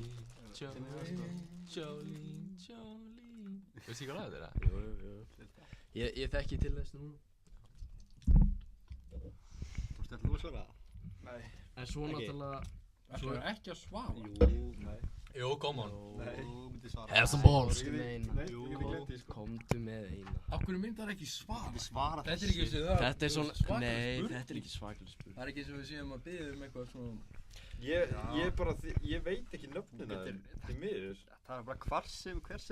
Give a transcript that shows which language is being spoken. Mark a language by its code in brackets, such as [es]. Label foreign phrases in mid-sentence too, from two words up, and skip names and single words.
[is] Jolene. Veistu ekki hvað lag þetta er? Jú. Ég þekki til þess núna. Þú stættir þú að svara? Nei. En svo Ekki. náttúrulega, Það er ekki að svara. Nei. Jú, [en] come on. [is] Þú myndir svara. [en] Have some balls. [is] komdu með eina. Nei, ég get gleymt því, sko. Komdu með eina. Af hverju myndar ekki svara? Svara Þetta er ekki eins og það. Þetta er svona, svakaleg nei, spurning. þetta er ekki svakaleg spurning. Það er ekki eins og við séum að biðja eitthvað svona. Ég veit ekki nöfnina þið miður. Það er bara hver sem er, sko.